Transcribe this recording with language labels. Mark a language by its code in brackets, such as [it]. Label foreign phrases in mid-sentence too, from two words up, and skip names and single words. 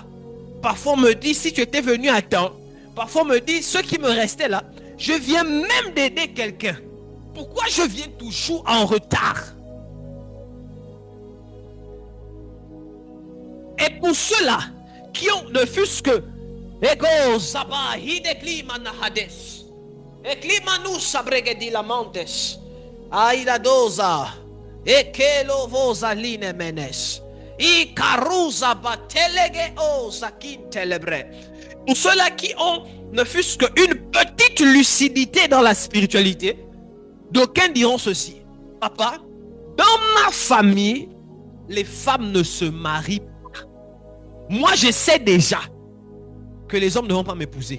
[fr] Parfois me disent si tu étais venu à temps. Parfois me disent ceux qui me restaient là. Je viens même d'aider quelqu'un. Pourquoi je viens toujours en retard? Et pour ceux-là qui ont ne fût-ce que Ego Zaba Hidekli Manahades Eklimanu Sabregedi Lamantes Aida Doza Ekelo Vosaline Menes Ikaruza Batelege O Zakin Telebre. Pour ceux-là qui ont ne fût-ce qu'une petite lucidité dans la spiritualité, d'aucuns diront ceci: papa, dans ma famille, les femmes ne se marient pas. Moi, je sais déjà que les hommes ne vont pas m'épouser.